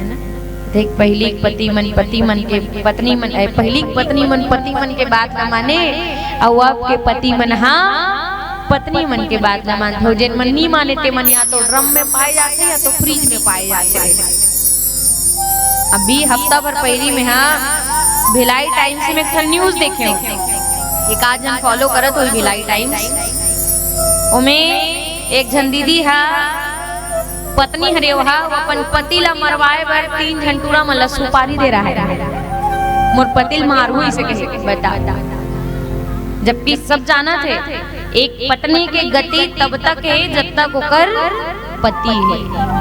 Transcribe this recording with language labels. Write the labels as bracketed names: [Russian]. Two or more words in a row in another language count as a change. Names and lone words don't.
[Chhattisgarhi] देख पहली पति मन के पत्नी मन, पहली पत्नी मन पति मन के बात न माने, और अब के पति मन पत्नी मन के बात न मानते हो। जिन मन नहीं माने ते मन या तो ड्रम में पाए जाते या तो फ्रिज में पाए जाते। अभी हफ्ता भर पहली में भिलाई टाइम्स में एक न्यूज देखे एक आज जन फॉलो करत हो भिलाई टाइम्स, ओमे एक जन दीदी पत्नी हरे वहा अपन पति ला मरवाए बर 3 झंटूरा मन ला सुपारी दे रहा है। मोर पति मारू इसे कैसे बता, जबकि सब जाना थे एक पत्नी के गति तब तक है जब तक ओकर पति है।